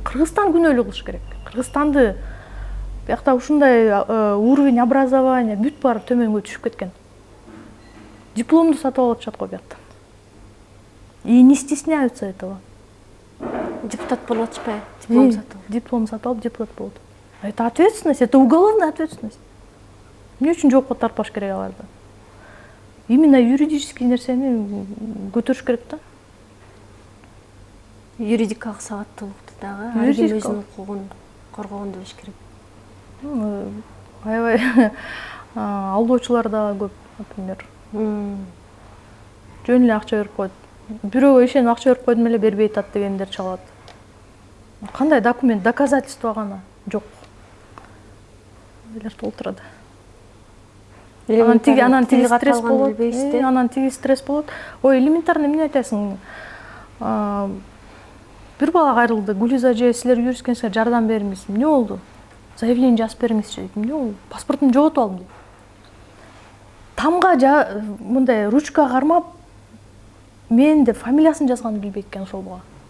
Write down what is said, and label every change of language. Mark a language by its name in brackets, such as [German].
[Kyrgyz] Кыргызстан күнөөлүү кылыш керек. Кыргызстанды биякта ушундай уровень образования бүт баары төмөнгө түшүп кеткен. Дипломду сатып алып атышат го бияктан. [Russian] И не стесняются этого. [Kyrgyz] Депутат болуп атышпайбы? Диплом сатып. Диплом сатып алып депутат болот. [Russian] Это ответственность, это уголовная ответственность. [Kyrgyz] Эмне үчүн жоопко тартпаш керек аларды? [Russian] Именно юридический [Kyrgyz] нерсени көтөрүш керек да. Юридикалык сабаттуулукту дагы ар ким өзүнүн укугун коргогонду билиш керек. Аябай алdoочулар дагы көп, например. Жөн эле акча берип коет. Бирөөгө ишенип акча берип койдум эле бербей атат дегендер чалат. Кандай документ, доказательство гана жок. Билер толтурат. Анан тиги стресс болот. Анан тиги стресс болот. Ой, элементарно эмне айтасың? Бир бала кайрылды. Гулиза эже, силер юристкенсиңер, жардам бериңиз. Эмне болду? Заявление жазып бериңизчи дейт. Эмне болду? Паспортумду жоготуп алдым дейт. Тамга мындай ручка кармап, мен деп фамилиясын жазганын билбейт экен ошол бала.